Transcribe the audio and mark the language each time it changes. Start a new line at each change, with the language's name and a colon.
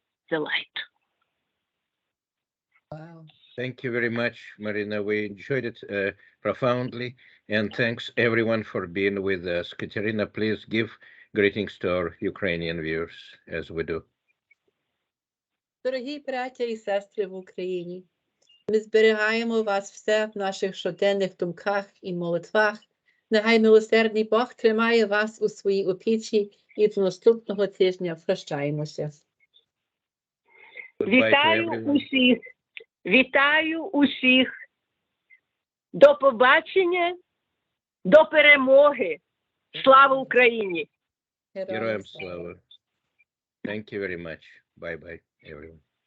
English: The light. Wow. Thank you very much, Marina. We enjoyed it profoundly, and thanks everyone for being with us. Katerina, please give greetings to our Ukrainian viewers as we do.
Ukrainian: Дорогі браття і сестри в Україні, ми зберігаємо вас все в наших щоденних думках і молитвах. Нехай милосердний Бог тримає вас у своїй опіці і до наступного тижня прощаємося. Вітаю усіх. Вітаю усіх. До побачення, до перемоги. Слава Україні! Героям слава.
English: Thank you very much. Bye-bye, everyone.